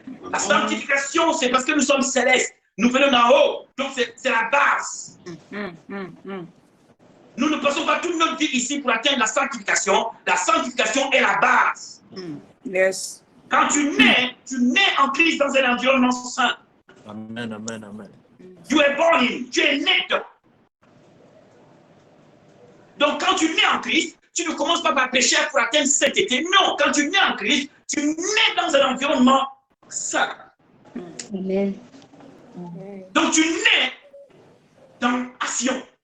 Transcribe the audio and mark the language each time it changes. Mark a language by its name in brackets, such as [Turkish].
[French] La sanctification, c'est parce que nous sommes célestes, nous venons d'en haut, donc c'est la base. Nous ne passons pas toute notre vie ici pour atteindre la sanctification est la base. [English] Yes. [French] Quand tu nais en Christ dans un environnement saint. Amen, amen, amen. [English] You are born in, [French] tu es né dedans. Donc, quand tu nais en Christ, tu ne commences pas par pécher pour atteindre sainteté. Non, quand tu nais en Christ, tu nais dans un environnement sain. Amen. Donc, tu nais dans action.